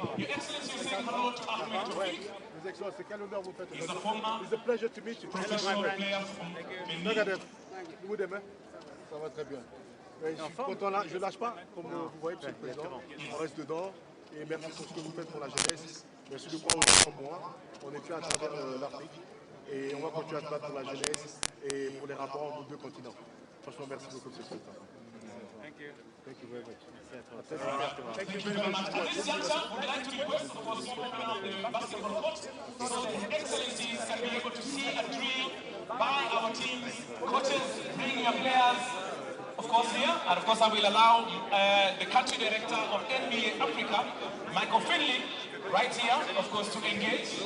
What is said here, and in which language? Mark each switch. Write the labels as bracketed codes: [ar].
[en] Your Excellency, you say hello to Ahmed Tawfiq. He's a former It's a pleasure to meet you. professional player from Benin. [fr] Vous demain, ça va très bien. Je suis content là, je lâche pas, comme vous voyez, Monsieur le Président. On reste dedans et merci pour ce que vous faites pour la jeunesse. Merci de croire autant en moi. On est plus à travers l'Afrique et on va continuer à se battre pour la jeunesse et pour les rapports entre nos deux continents. Franchement, merci beaucoup, Monsieur le Président. [en] Thank you. Thank you very much. Thank you very much. At this juncture, we'd like to request, of course, the opening of the basketball court so the Excellencies can be able to see a drill by our teams, coaches, bringing your players, of course, here. And of course, I will allow the country director of NBA Africa, Michael Finley, right here, of course, to engage.